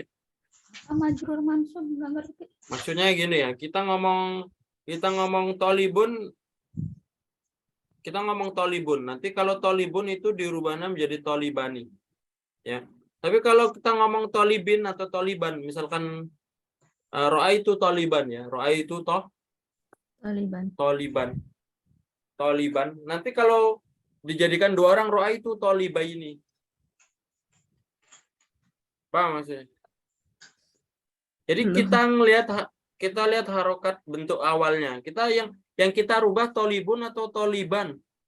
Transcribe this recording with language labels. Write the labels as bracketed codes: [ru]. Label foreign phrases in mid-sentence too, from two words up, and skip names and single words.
[ar] مجرور منصوب [id] nggak ngerti. Maksudnya gini ya, kita ngomong tolibun, nanti kalau tolibun itu dirubahnya menjadi tolibani. Ya. Tapi kalau kita ngomong tolibin atau toliban, misalkan [ar] رأيت طالبا [id] ya, ro'aitu Taliban. toliban. Nanti kalau dijadikan dua orang [ar] رأيت طالبين. [id] Paham maksudnya? Jadi Belum. kita lihat harokat bentuk awalnya. Yang kita rubah tolibun atau toliban.